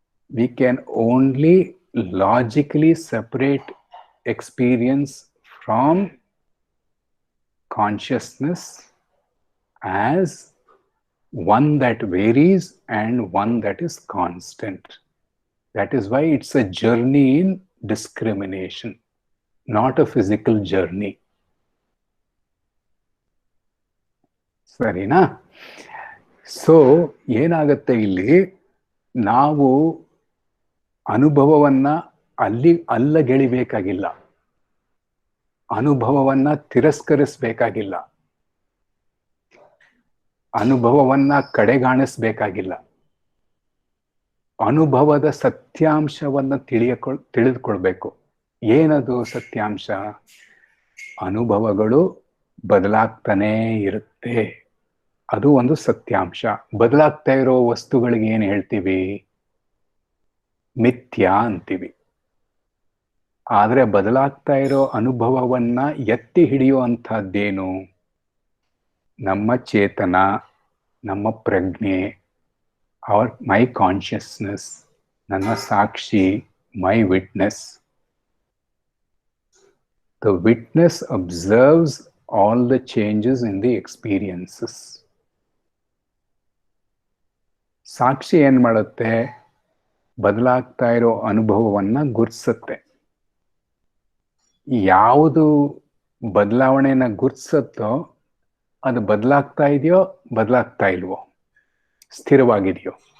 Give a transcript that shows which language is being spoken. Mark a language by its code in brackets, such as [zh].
[en] We can only logically separate experience from consciousness as one that varies and one that is constant. That is why it's a journey in discrimination, not a physical journey. [kn] ಸರಿನಾ? So ಏನಾಗತ್ತೆ ಇಲ್ಲಿ, ನಾವು ಅನುಭವವನ್ನ ಅಲ್ಲಗೆಳಿಬೇಕಾಗಿಲ್ಲ, ಅನುಭವವನ್ನ ತಿರಸ್ಕರಿಸಬೇಕಾಗಿಲ್ಲ, ಅನುಭವವನ್ನ ಕಡೆಗಾಣಿಸ್ಬೇಕಾಗಿಲ್ಲ. ಅನುಭವದ ಸತ್ಯಾಂಶವನ್ನ ತಿಳಿದುಕೊಳ್ಬೇಕು. ಏನದು ಸತ್ಯಾಂಶ? ಅನುಭವಗಳು ಬದಲಾಗ್ತಾನೇ ಇರುತ್ತೆ, ಅದು ಒಂದು ಸತ್ಯಾಂಶ. ಬದಲಾಗ್ತಾ ಇರೋ ವಸ್ತುಗಳಿಗೆ ಏನ್ ಹೇಳ್ತೀವಿ? ಮಿಥ್ಯಾ ಅಂತೀವಿ. ಆದ್ರೆ ಬದಲಾಗ್ತಾ ಇರೋ ಅನುಭವವನ್ನ ಎತ್ತಿ ಹಿಡಿಯುವಂತಹದ್ದೇನು? ನಮ್ಮ ಚೇತನ, ನಮ್ಮ ಪ್ರಜ್ಞೆ, [en] my consciousness, [kn] ನನ್ನ ಸಾಕ್ಷಿ, [en] My witness. The witness observes all the changes in the experiences. [kn] ಸಾಕ್ಷಿ ಏನ್ ಮಾಡುತ್ತೆ? ಬದಲಾಗ್ತಾ ಇರೋ ಅನುಭವವನ್ನ ಗುರ್ತಿಸುತ್ತೆ. ಯಾವುದು ಬದಲಾವಣೆನ ಗುರ್ತಿಸುತ್ತೋ ಅದು ಬದಲಾಗ್ತಾ ಇದೆಯೋ ಬದಲಾಗ್ತಾ ಇಲ್ವೋ, ಸ್ಥಿರವಾಗಿದೆಯೋ?